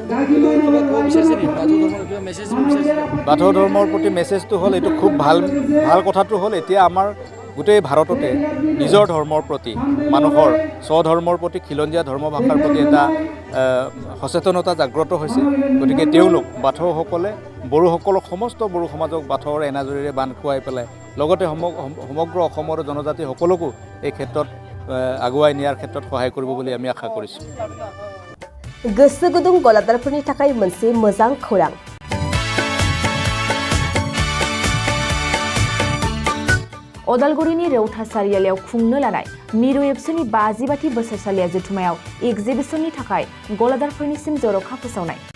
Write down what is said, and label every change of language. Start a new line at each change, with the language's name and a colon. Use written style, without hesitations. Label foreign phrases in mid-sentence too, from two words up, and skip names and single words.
Assamese: বাথৌ ধৰ্মৰ প্ৰতি মেছেজটো হ'ল এইটো খুব ভাল কথাটো হ'ল এতিয়া আমাৰ গোটেই ভাৰততে নিজৰ ধৰ্মৰ প্ৰতি মানুহৰ স্বধৰ্মৰ প্ৰতি খিলঞ্জীয়া ধৰ্ম ভাষাৰ প্ৰতি এটা সচেতনতা জাগ্ৰত হৈছে গতিকে তেওঁলোক বাথৌসকলে বড়োসকলক সমস্ত বড়ো সমাজক বাথৌৰ এনাজৰীৰে বান্ধ খুৱাই পেলাই লগতে সমগ্ৰ অসমৰ জনজাতি সকলোকো এই ক্ষেত্ৰত আগুৱাই নিয়াৰ ক্ষেত্ৰত সহায় কৰিব বুলি আমি আশা কৰিছোঁ
Bodo: गोसो गुदुं गलादारफोरनि थाखाय मोनसे मोजां खौरां अदालगुरिनि रौता सारियालियाव खुंनो लानाय मिरु एबसुनि 50 बोसोरसालिया जथुमायाव एग्जिबिशननि थाखाय गलादारफोरनिसिम जर'खा फोसावनाय